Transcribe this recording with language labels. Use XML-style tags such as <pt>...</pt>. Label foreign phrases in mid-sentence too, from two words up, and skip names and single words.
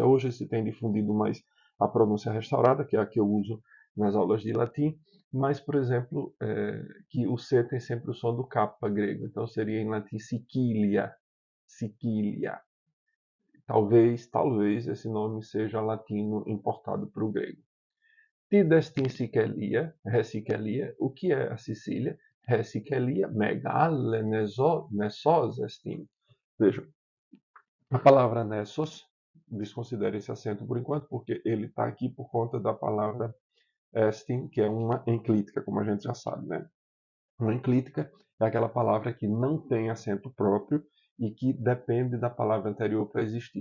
<pt>Hoje se tem difundido mais a pronúncia restaurada, que é a que eu uso nas aulas de latim, mas, por exemplo, que o C tem sempre o som do K grego, então seria em latim Sicilia. Sicilia. Talvez esse nome seja latino importado para o grego.</pt> <el>Τί δ' ἐστὶν Σικελία, ἡ Σικελία,</el> <pt>o que é a Sicília?</pt> <el>Ἡ Σικελία μεγάλη νῆσός ἐστιν.</el> <pt>Vejam, a palavra nessos, desconsidere esse acento por enquanto, porque ele está aqui por conta da palavra estin, que é uma enclítica, como a gente já sabe, né? Uma enclítica é aquela palavra que não tem acento próprio e que depende da palavra anterior para existir.</pt>